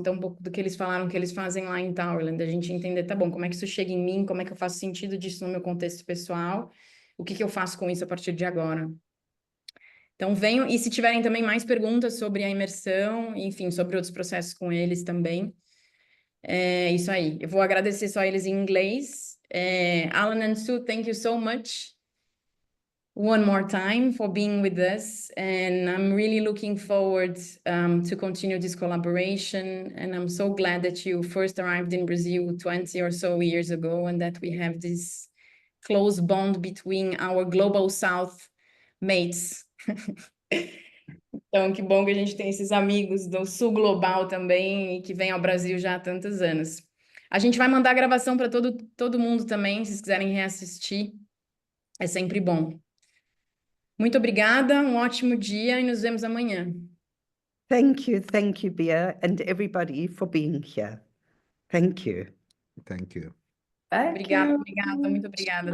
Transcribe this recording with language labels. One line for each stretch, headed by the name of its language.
Portuguese: Então, um pouco do que eles falaram que eles fazem lá em Towerland, a gente entender, tá bom, como é que isso chega em mim, como é que eu faço sentido disso no meu contexto pessoal, o que que eu faço com isso a partir de agora. Então, venham, e se tiverem também mais perguntas sobre a imersão, enfim, sobre outros processos com eles também, é isso aí. Eu vou agradecer só eles em inglês.
English: Alan and Sue, thank you so much one more time for being with us, and I'm really looking forward to continue this collaboration, and I'm so glad that you first arrived in Brazil 20 or so years ago, and that we have this close bond between our Global South mates.
Portuguese: Então, que bom que a gente tem esses amigos do Sul Global também, e que vêm ao Brasil já há tantos anos. A gente vai mandar a gravação para todo mundo também, se vocês quiserem reassistir, é sempre bom. Muito obrigada, um ótimo dia e nos vemos amanhã.
English: Thank you, Bia, and everybody for being here. Thank you. Thank you.
Portuguese: Obrigada, muito obrigada a todo